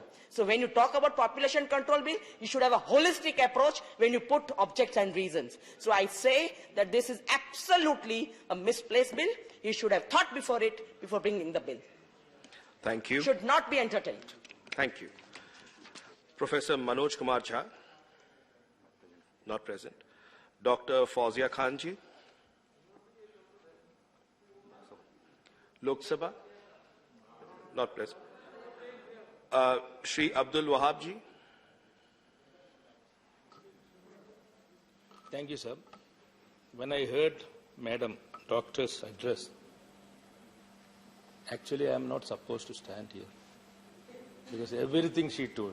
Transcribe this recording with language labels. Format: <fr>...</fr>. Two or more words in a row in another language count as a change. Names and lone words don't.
<en>So when you talk about population control bill, you should have a holistic approach when you put objects and reasons. So I say that this is absolutely a misplaced bill. You should have thought before bringing the bill. Thank you. Should not be entertained. Thank you. Professor Manoj Kumar Jha, not present. Dr. Fauzia Khan ji. Lok Sabha, not present. Shri Abdul Wahab ji. Thank you, sir. When I heard Madam Doctor's address, actually I am not supposed to stand here because everything she told.</en>